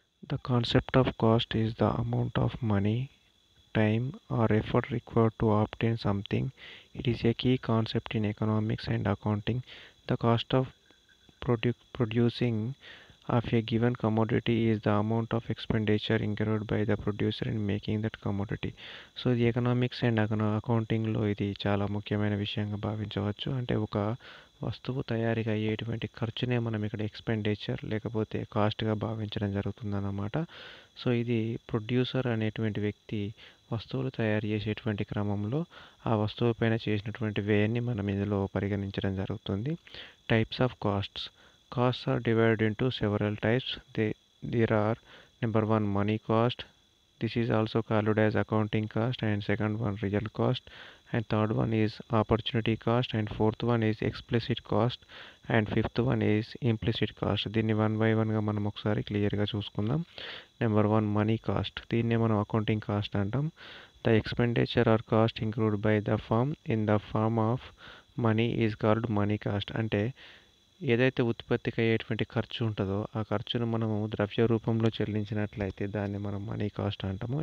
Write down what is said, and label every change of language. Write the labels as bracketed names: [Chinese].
[English] The concept of cost is the amount of money, time or effort required to obtain something. It is a key concept in economics and accounting. The cost of producing of a given commodity is the amount of expenditure incurred by the producer in making that commodity. [Telugu] So ఇది economics and అకౌంటింగ్లో ఇది చాలా ముఖ్యమైన విషయంగా భావించవచ్చు. అంటే ఒక వస్తువు తయారీకి అయ్యేటువంటి ఖర్చునే మనం ఇక్కడ ఎక్స్పెండిచర్ లేకపోతే కాస్ట్గా భావించడం జరుగుతుందన్నమాట. సో ఇది ప్రొడ్యూసర్ అనేటువంటి వ్యక్తి వస్తువులు తయారు చేసేటువంటి క్రమంలో ఆ వస్తువు పైన చేసినటువంటి వ్యయాన్ని మనం ఇందులో పరిగణించడం జరుగుతుంది. [English] Types of costs. Costs are divided into several types. There are number one, money cost. This is also called as accounting cost, and second one, real cost, and third one is opportunity cost, and fourth one is explicit cost, and fifth one is implicit cost. [Telugu] దీన్ని one by వన్గా మనం ఒకసారి క్లియర్గా చూసుకుందాం. Number one, money cost. దీన్నే మనం accounting cost అంటాం. [English] The expenditure or cost include by the firm in the form of money is called money cost. [Telugu] అంటే ఏదైతే ఉత్పత్తికి అయ్యేటువంటి ఖర్చు ఉంటుందో ఆ ఖర్చును మనము ద్రవ్య రూపంలో చెల్లించినట్లయితే దాన్ని మనం మనీ కాస్ట్ అంటాము.